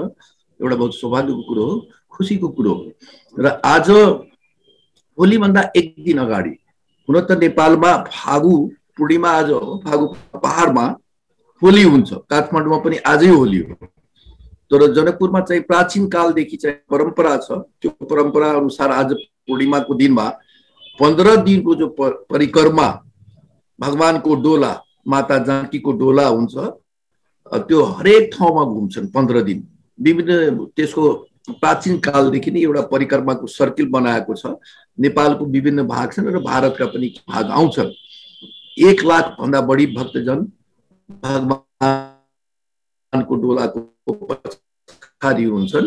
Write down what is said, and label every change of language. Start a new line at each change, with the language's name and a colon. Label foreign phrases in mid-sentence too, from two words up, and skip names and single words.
Nepali: एउटा बहुत सौभाग्यको कुरो हो, खुसीको कुरो हो। र आज होलीभन्दा एक दिन अगाडि, हुन त नेपालमा फागु पूर्णिमा आज हो, फागु पहाडमा होली हुन्छ, काठमाडौँमा पनि आजै होली हो। तर जनकपुरमा चाहिँ प्राचीन कालदेखि चाहिँ परम्परा छ। त्यो परम्परा अनुसार आज पूर्णिमाको दिनमा 15 दिनको जो परिक्रमा भगवानको डोला, माता जानकीको डोला हुन्छ, त्यो हरेक ठाउँमा घुम्छन् 15 दिन। विभिन्न त्यसको प्राचीन कालदेखि नै एउटा परिक्रमाको सर्किल बनाएको छ। नेपालको विभिन्न भाग छन् र भारतका पनि भाग आउँछन्। 1 लाख भन्दा बढी भक्तजन भगवानको डोलाको पछाडि हुन्छन्।